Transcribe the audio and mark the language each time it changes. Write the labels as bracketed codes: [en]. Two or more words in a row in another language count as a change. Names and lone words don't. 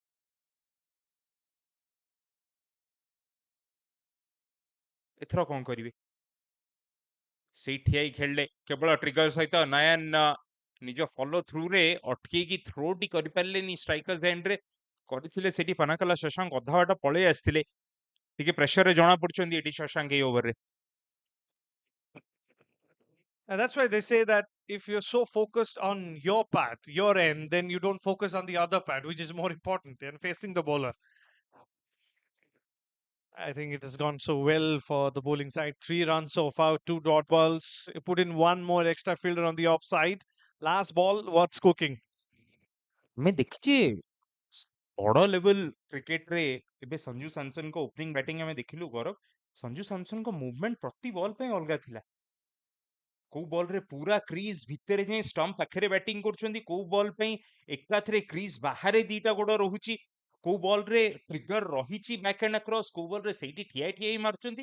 [or] ଏଥର କଣ କରିବେ? ସେଇ ଠିଆ ହେଇ ଖେଳିଲେ, କେବଳ ଟ୍ରିଗର ସହିତ ନୟନ ନିଜ [en] follow throughରେ [or] ଅଟକେଇକି ଥ୍ରୋଟି କରିପାରିଲେନି [en] strikers endରେ। [or] କରିଥିଲେ ସେଠି ପାନାକଲା ଶଶାଙ୍କ ଅଧା ବାଟ ପଳେଇ ଆସିଥିଲେ। ଟିକେ ପ୍ରେସରରେ ଜଣା ପଡୁଛନ୍ତି ଏଠି ଶଶାଙ୍କ ଏଇ ଓଭରରେ। [en] And that's why they say that if you're so focused on your path, your end, then you don't focus on the other path, which is more important and facing the bowler. I think it has gone so well for the bowling side. 3 runs so far, 2 dot balls. You put in one more extra fielder on the offside. Last ball, what's cooking? [or] ଆମେ ଦେଖିଛେ ବଡ ଲେଭେଲ କ୍ରିକେଟରେ ଏବେ ସଞ୍ଜୁ ସାମସନଙ୍କ [en] opening batting [or] ଆମେ ଦେଖିଲୁ ଗୌରବ। ସଞ୍ଜୁ ସାମସନଙ୍କ ମୁଭମେଣ୍ଟ ପ୍ରତି ବଲ ପାଇଁ ଅଲଗା ଥିଲା। କୋଉ ବଲରେ ପୁରା କ୍ରିଜ ଭିତରେ ଯାଇ ଷ୍ଟମ୍ପ ପାଖରେ ବ୍ୟାଟିଂ କରୁଛନ୍ତି, କୋଉ ବଲ ପାଇଁ ଏକାଥରେ କ୍ରିଜ ବାହାରେ ଦିଟା ଗୋଡ ରହୁଛି, କୋଉ ବଲରେ ଟ୍ରିଗର ରହିଛି [en] back and across, [or] କୋଉ ବଲରେ ସେଇଠି ଠିଆ ଠିଆ ହେଇ ମାରୁଛନ୍ତି।